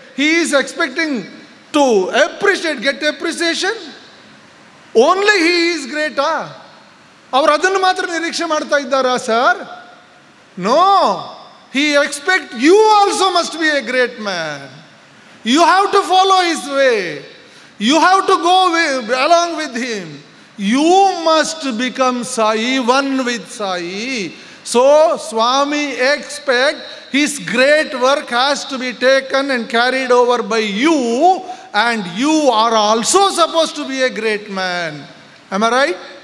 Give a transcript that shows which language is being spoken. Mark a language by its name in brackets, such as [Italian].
[English] He is expecting to appreciate, get appreciation. Only he is great. [Kannada] ಅವರು ಅದನ್ನು ಮಾತ್ರ ನಿರೀಕ್ಷೆ ಮಾಡ್ತಾ ಇದ್ದಾರಾ sir? [English] No. He expect you also must be a great man. You have to follow his way. You have to go along with him. You must become Sai, one with Sai. So, Swami expect his great work has to be taken and carried over by you, and you are also supposed to be a great man. Am I right?